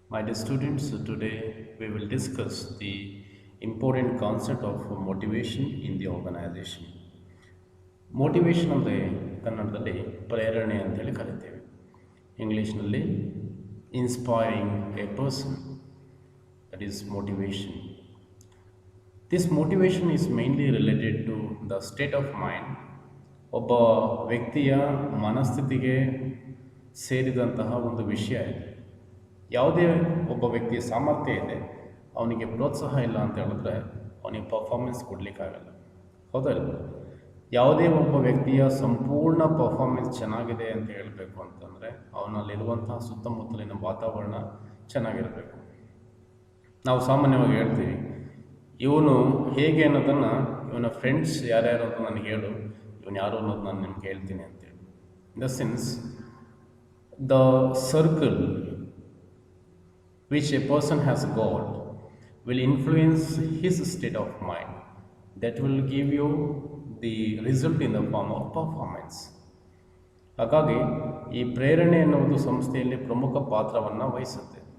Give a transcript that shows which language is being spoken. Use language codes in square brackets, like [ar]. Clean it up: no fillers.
[en] My dear students, today we will discuss the important concept of motivation in the organization. [kn] Motivation ಅಂದರೆ ಕನ್ನಡದಲ್ಲಿ ಪ್ರೇರಣೆ ಅಂತೇಳಿ ಕರಿತೇವೆ. [en] ಇಂಗ್ಲೀಷ್ನಲ್ಲಿ inspiring a person, that is motivation. This motivation is mainly related to the state of mind. [kn] ಒಬ್ಬ ವ್ಯಕ್ತಿಯ ಮನಸ್ಥಿತಿಗೆ ಸೇರಿದಂತಹ ಒಂದು ವಿಷಯ ಇದೆ. ಯಾವುದೇ ಒಬ್ಬ ವ್ಯಕ್ತಿಯ ಸಾಮರ್ಥ್ಯ ಇದೆ, ಅವನಿಗೆ ಪ್ರೋತ್ಸಾಹ ಇಲ್ಲ ಅಂತ ಹೇಳಿದ್ರೆ ಅವನಿಗೆ ಪರ್ಫಾರ್ಮೆನ್ಸ್ ಕೊಡಲಿಕ್ಕಾಗಲ್ಲ. ಹೌದಲ್ಲ? ಯಾವುದೇ ಒಬ್ಬ ವ್ಯಕ್ತಿಯ ಸಂಪೂರ್ಣ ಪರ್ಫಾರ್ಮೆನ್ಸ್ ಚೆನ್ನಾಗಿದೆ ಅಂತ ಹೇಳಬೇಕು ಅಂತಂದರೆ ಅವನಲ್ಲಿರುವಂತಹ ಸುತ್ತಮುತ್ತಲಿನ ವಾತಾವರಣ ಚೆನ್ನಾಗಿರಬೇಕು. ನಾವು ಸಾಮಾನ್ಯವಾಗಿ ಹೇಳ್ತೀವಿ, ಇವನು ಹೇಗೆ ಅನ್ನೋದನ್ನು ಇವನ ಫ್ರೆಂಡ್ಸ್ ಯಾರ್ಯಾರು ಅಂತ ನನಗೆ ಹೇಳು, ಇವನು ಯಾರು ಅನ್ನೋದು ನಾನು ನಿಮ್ಗೆ ಹೇಳ್ತೀನಿ ಅಂತೇಳಿ. [en] In the sense, the circle which a person has got will influence his state of mind. That will give you the result in the form of performance. [kn] ಹಾಗಾಗಿ ಈ ಪ್ರೇರಣೆ ಎನ್ನುವುದು ಸಂಸ್ಥೆಯಲ್ಲಿ ಪ್ರಮುಖ ಪಾತ್ರವನ್ನು ವಹಿಸುತ್ತೆ.